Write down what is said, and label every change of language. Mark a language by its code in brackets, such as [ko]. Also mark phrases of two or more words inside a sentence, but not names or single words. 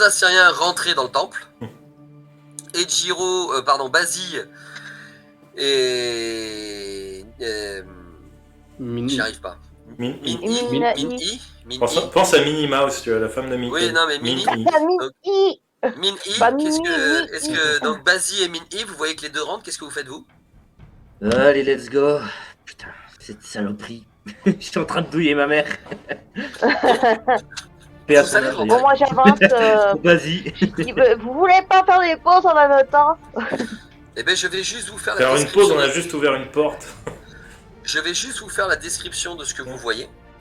[fr] 2 Assyriens rentrer dans le temple, et Basile et Mini. j'y arrive pas. Min- Pense à Minnie Mouse, tu vois, la femme de Mickey. Oui, non, mais Minnie. Famille. Min-I, Bah, est-ce que donc Basile et Min-I, vous voyez que les deux rentrent, qu'est-ce que vous faites vous? Allez, [en] let's go. [fr] Putain, cette saloperie. Je suis en train de douiller ma mère. Vous savez, Bon, moi j'avance. Vas-y. Vous voulez pas faire des pauses en même temps? Eh ben, je vais juste vous faire la Faire une description. pause, on a juste ouvert une porte. Je vais juste vous faire la description de ce que vous voyez.